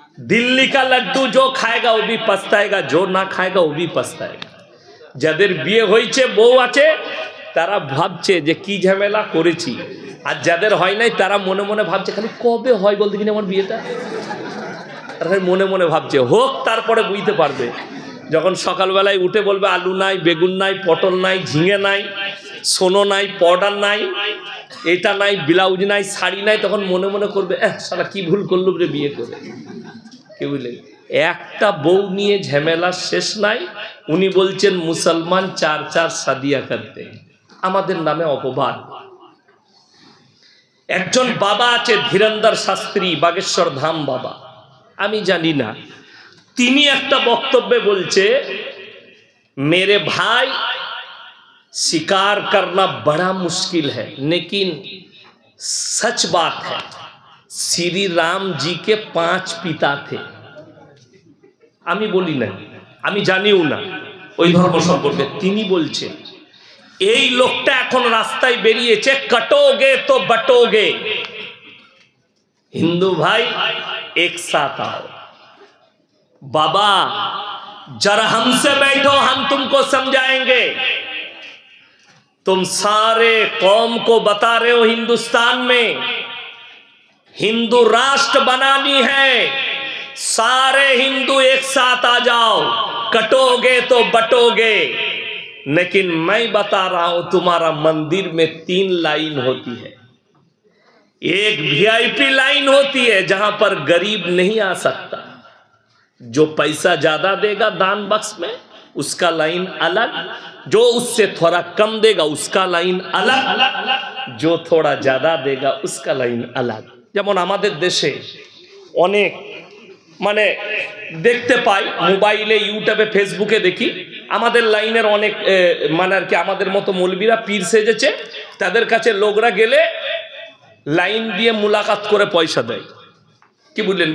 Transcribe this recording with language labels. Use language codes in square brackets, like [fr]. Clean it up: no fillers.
[hi] দিল্লি কা লাড্ডু जो खाएगा वो भी पछताएगा, जो ना खाएगा वो भी पछताएगा। [bn] যাদের বিয়ে হয়েছে, বউ আছে, তারা ভাবছে যে কি ঝামেলা করেছি। আর যাদের হয় নাই তারা মনে মনে ভাবছে খালি কবে হয় বলতে কিনা আমার বিয়েটা। তারা মনে মনে ভাবছে হোক, তারপরে বুঝতে পারবে যখন সকালবেলায় উঠে বলবে আলু নাই, বেগুন নাই, পটল নাই, ঝিঙে নাই, সোনো নাই, পাউডার নাই, এটা নাই, ব্লাউজ নাই, শাড়ি নাই, তখন মনে মনে করবে শালা কি ভুল করলো রে বিয়ে করে। কি বুঝলেন? একটা বউ নিয়ে ঝামেলার শেষ নাই। উনি বলছেন মুসলমান চার চার শাদিয়া করতে, আমাদের নামে অপবাদ। একজন বাবা আছে ধীরেন্দর শাস্ত্রী, বাগেশ্বর ধাম বাবা, আমি জানি না, তিনি একটা বক্তব্যে বলছে [hi] मेरे भाई शिकार करना बड़ा मुश्किल है, लेकिन सच बात है श्री राम जी के 5 पिता थे। [bn] আমি বলি না, আমি জানিও না ওই ধর্ম সম্পর্কে। তিনি বলছেন এই লোকটা এখন রাস্তায় বেরিয়েছে, [hi] कटोगे तो बटोगे, हिंदू भाई एक साथ आओ। बाबा जरा हमसे बैठो, हम तुमको समझाएंगे। तुम सारे कौम को बता रहे हो हिंदुस्तान में हिंदू राष्ट्र बनानी है, सारे हिंदू एक साथ आ जाओ, कटोगे तो बटोगे। लेकिन मैं बता रहा हूं तुम्हारा मंदिर में 3 लाइन होती है। एक वीआईपी लाइन होती है जहां पर गरीब नहीं आ सकता, जो पैसा ज्यादा देगा दान बक्स में उसका लाइन अलग, जो उससे थोड़ा कम देगा उसका लाइन अलग, जो थोड़ा ज्यादा देगा उसका लाइन अलग। [bn] যেমন আমাদের দেশে অনেক মানে দেখতে পাই, মোবাইলে, ইউটিউবে, ফেসবুকে দেখি, আমাদের লাইনের অনেক মানে আর কি আমাদের মতো মৌলবীরা পীর সেজেছে, তাদের কাছে লোকরা গেলে লাইন দিয়ে মুলাকাত করে পয়সা দেয়। কি বুঝলেন?